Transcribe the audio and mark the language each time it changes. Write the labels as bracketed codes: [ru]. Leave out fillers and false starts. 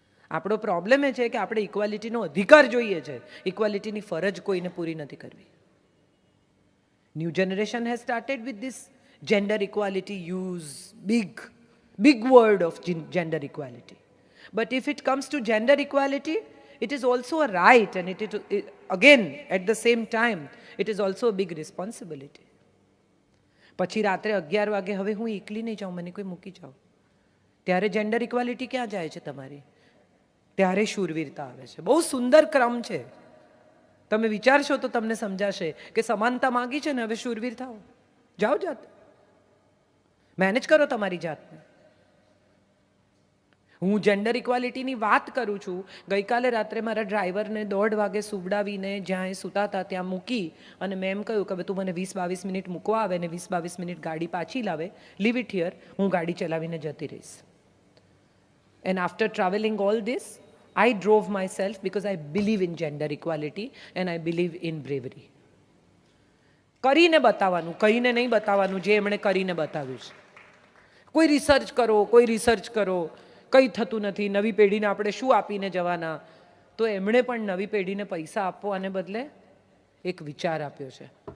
[gu] આપણો પ્રોબ્લેમ એ છે કે આપણે ઇક્વાલિટીનો અધિકાર જોઈએ છે, ઇક્વાલિટીની ફરજ કોઈને પૂરી નથી કરવી. [en] New generation has started with this gender equality, use big word of gender equality. But if it comes to gender equality, it is also a right, and again at the same time it is also a big responsibility. [gu] પછી રાત્રે 11 વાગે હવે હું એકલી નહીં જાઉં, મને કોઈ મૂકી જાઓ, ત્યારે જેન્ડર ઇક્વાલિટી ક્યાં જાય છે તમારી? ત્યારે શૂરવીરતા આવે છે. બહુ સુંદર ક્રમ છે. તમે વિચારશો તો તમને સમજાશે કે સમાનતા માંગી છે ને, હવે શૂરવીર થાઓ. જાઓ, જાત મેનેજ કરો તમારી જાતને. હું જેન્ડર ઇક્વાલિટીની વાત કરું છું. ગઈકાલે રાત્રે મારા ડ્રાઈવરને 1:30 વાગે સુવડાવીને જ્યાં એ સૂતા હતા ત્યાં મૂકી અને મેં એમ કહ્યું કે તું મને 20-22 મિનિટ મૂકવા આવે ને 20-22 મિનિટ ગાડી પાછી લાવે, [en] leave it here, [gu] હું ગાડી ચલાવીને જતી રહીશ. [en] And after travelling all this I drove myself because I believe in gender equality and I believe in bravery. [gu] કરીને બતાવવાનું, કહીને નહીં બતાવવાનું, જે એમણે કરીને બતાવ્યું છે. કોઈ રિસર્ચ કરો, કંઈ થતું નથી, નવી પેઢીને આપણે શું આપીને જવાના. તો એમણે પણ નવી પેઢીને પૈસા આપવાને બદલે એક વિચાર આપ્યો છે.